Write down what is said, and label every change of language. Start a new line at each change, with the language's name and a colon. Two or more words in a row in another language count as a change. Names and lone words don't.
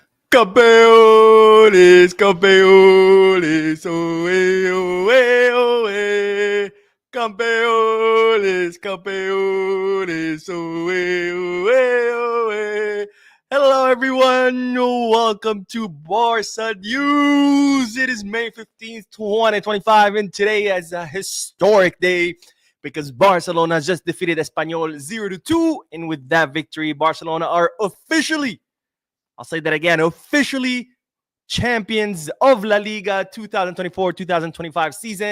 Spanish: Campeones, campeones, oe, oe, oe. Campeones, campeones, oe, oe, oe.
English: Hello, everyone. Welcome to Barca News. It is May 15th, 2025, and today is a historic day because Barcelona just defeated Espanyol 0-2, and with that victory, Barcelona are officially, I'll say that again, officially champions of La Liga 2024-2025 season.